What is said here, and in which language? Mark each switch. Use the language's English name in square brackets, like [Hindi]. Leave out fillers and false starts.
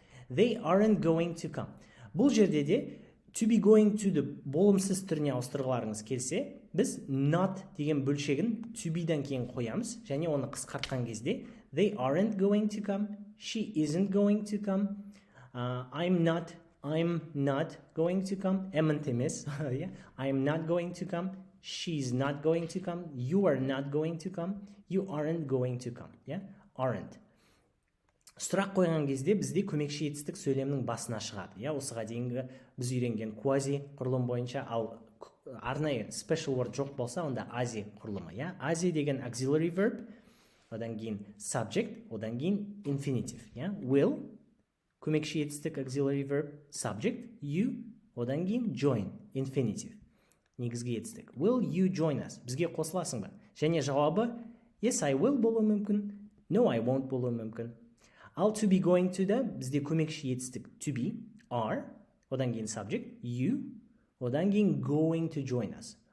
[English] They aren't going to come. [Kazakh] Бұл жерде де to be going to-ды болымсыз түріне ауыстырғыларыңыз келсе, біз not деген бөлшегін to be-дан кейін қоямыз, және оны қысқартқан кезде [English] they aren't going to come, she isn't going to come, I'm not going to come, amn't [Kazakh] емес, [English] yeah? I'm not going to come, she's not going to come, you are not going to come, you aren't going to come, yeah? Aren't. [Kazakh] Сұрақ қойған кезде бізде көмекші етістік сөйлемнің басына шығады. Осыға дейінгі біз үйренген quasi құрылым бойынша, ал арнайы special word жоқ болса, онда asi құрылымы. Asi деген auxiliary verb, одан кейін subject, одан кейін infinitive. Will, көмекші етістік auxiliary verb, subject, you, одан кейін join, infinitive. Негізгі етістік. [English] Will you join us? [Kazakh] Бізге қосыласың ба? Және жауабы [English] yes, I will [Kazakh] болуы мүмкін, [English] no, I won't [Kazakh] болуы мүмкін. Ал to be going to-да бізде көмекші етістік to be, are, одан кейін subject, you, одан кейін going to join us.